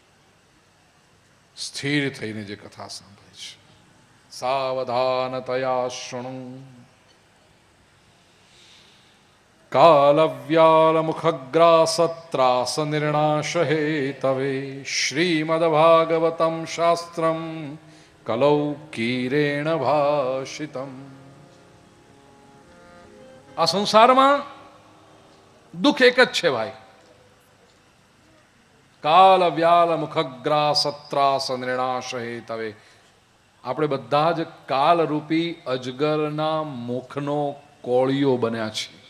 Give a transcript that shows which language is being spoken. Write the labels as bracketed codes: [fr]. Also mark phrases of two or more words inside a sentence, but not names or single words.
[gu] સ્થિર થઈને જે કથા સાંભળે છે [sa] સાવધાનતયા શૃણુ. કાલવ્યાલ મુખગ્રાસત્રાસ નિર્ણાશ હેતવે શ્રીમદ્ભાગવતમ શાસ્ત્રમ કલૌ કીરેણ ભાષિતમ. [gu] આ સંસારમાં દુઃખ એક જ છે ભાઈ. [sa] કાલ વ્યાલ મુખગ્રાસત્રાસ નિર્ણાશ હેતવે. [gu] આપણે બધા જ કાલરૂપી અજગરના મુખનો કોળીઓ બન્યા છે.